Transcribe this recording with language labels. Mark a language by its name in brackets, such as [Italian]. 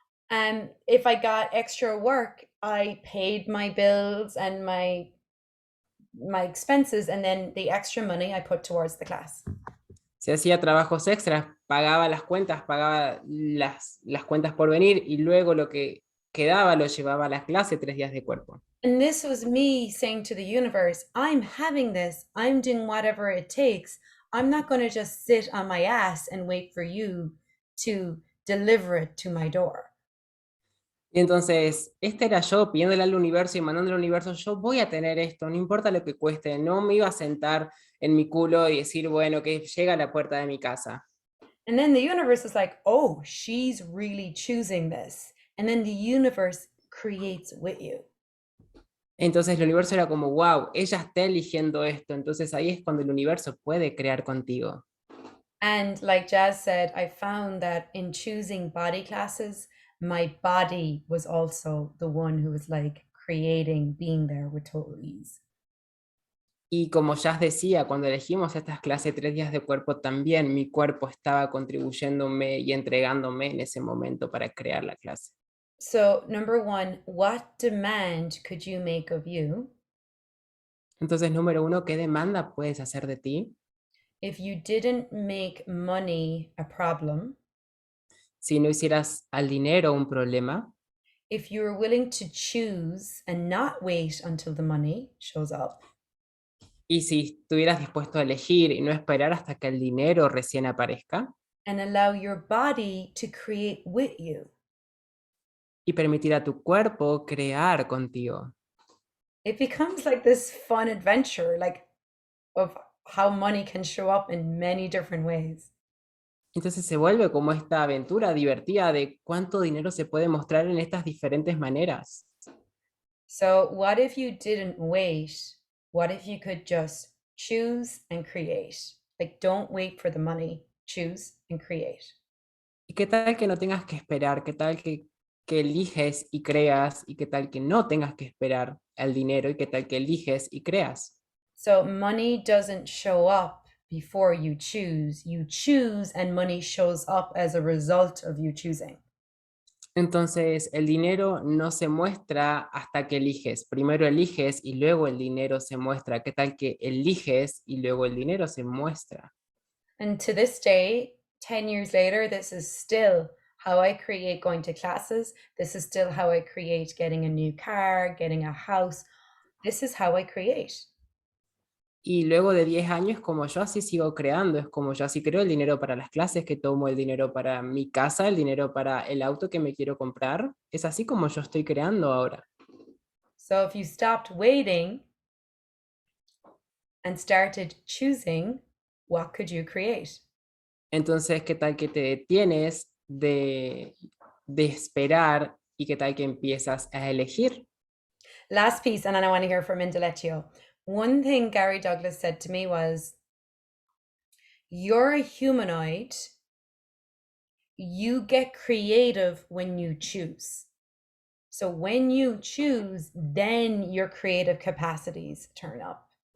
[English] and if I got extra work, I paid my bills and my expenses, and then the extra money I put towards the class. [Spanish] Si hacía trabajos extras, pagaba las cuentas, pagaba las cuentas por venir y luego lo que quedaba lo llevaba a la clase 3 días de cuerpo. [English] And this was me saying to the universe, I'm having this. I'm doing whatever it takes. I'm not going to just sit on my ass and wait for you to deliver it to my door. [Spanish] Y entonces, este era yo pidiéndole al universo y mandándole al universo, yo voy a tener esto, no importa lo que cueste, no me iba a sentar en mi culo y decir, bueno, que llega a la puerta de mi casa. [English] And then the universe is like, oh, she's really choosing this. And then the universe creates with you. [Spanish] Entonces el universo era como, wow, ella está eligiendo esto, entonces ahí es cuando el universo puede crear contigo. [English] And like Jazz said, I found that in choosing body classes, my body was also the one who was like creating being there with total ease. [Spanish] Y como ya decía, cuando elegimos estas clases 3 días de cuerpo, también mi cuerpo estaba contribuyéndome y entregándome en ese momento para crear la clase. [English] So, number one, what demand could you make of you [Spanish] Entonces, número 1, ¿qué demanda puedes hacer de ti? [English] if you didn't make money a problem? [Spanish] Si no hicieras al dinero un problema, [English] If you were willing to choose and not wait until the money shows up? [Spanish] y si estuvieras dispuesto a elegir y no esperar hasta que el dinero recién aparezca, [English] And allow your body to create with you. [Spanish] y permitir a tu cuerpo crear contigo. [English] It becomes like this fun adventure, like of how money can show up in many different ways. [Spanish] Entonces se vuelve como esta aventura divertida de cuánto dinero se puede mostrar en estas diferentes maneras. [English] So, what if you didn't wait? What if you could just choose and create? Like, don't wait for the money, choose and create. [Spanish] ¿Y qué tal que no tengas que esperar? ¿Qué tal que eliges y creas? ¿Y qué tal que no tengas que esperar el dinero? ¿Y qué tal que eliges y creas? [English] So, money doesn't show up before you choose, and money shows up as a result of you choosing. [Spanish] Entonces el dinero no se muestra hasta que eliges. Primero eliges y luego el dinero se muestra. ¿Qué tal que eliges y luego el dinero se muestra? [English] And to this day, 10 years later, this is still how I create going to classes. This is still how I create getting a new car, getting a house. This is how I create. [Spanish] Y luego de 10 años, como yo así sigo creando, es como yo así creo el dinero para las clases que tomo, el dinero para mi casa, el dinero para el auto que me quiero comprar. Es así como yo estoy creando ahora. [English] So if you stopped waiting and started choosing, what could you create? [Spanish] Entonces, ¿qué tal que te detienes de esperar y qué tal que empiezas a elegir? [English] Last piece, and then I want to hear from Indaletio. One thing Gary Douglas said to me was, you're a humanoid. You get creative when you choose. So when you choose, then your creative capacities turn up.